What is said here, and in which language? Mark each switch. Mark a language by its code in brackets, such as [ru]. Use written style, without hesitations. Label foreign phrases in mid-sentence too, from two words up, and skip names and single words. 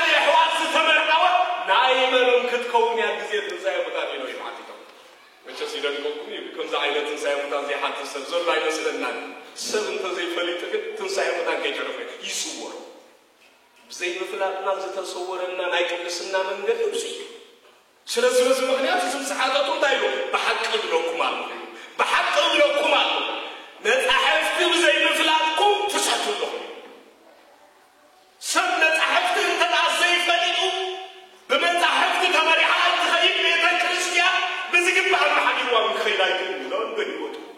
[ti] ኣሕዋት ዝተመርዓወት ናይ መኖም ክትከውን ያ ግዜ ትንሣኤ ሙታን ኢሎ እዩ ሓቲቶም መቸስ ይደንቀኩም እዩ ከምዚ ዓይነት ትንሣኤ ሙታን ዘይሓቲ ሰብ ዘሎ ኣይመስለናን ሰብ እንተዘይፈሊጥ ግን ትንሣኤ ሙታን ከይተረፈ ይስወሩ ብዘይምፍላጥና ዝተሰወረና ናይ ቅድስና መንገዲ ብዙ እዩ [am] ስለዚህ በዚህ ምክንያት [ti] ስምስሓተቱ እንታይ ኢሉ ብሓቂ እብለኩም ኣለኹ ብሓቂ እብለኩም ኣለኹ መጻሕፍቲ ብዘይምፍላጥኩም ትስሕቱ ኣለኹም ሰብ መጻሕፍቲ እንተዳ ዘይፈሊጡ ብመጻሕፍቲ ተመሪሓ እንትኸይድ ቤተ ክርስቲያን ብዝግባእ መሓዲርዋ ክኸይድ ኣይክእልን ኢሎም ገይወጡ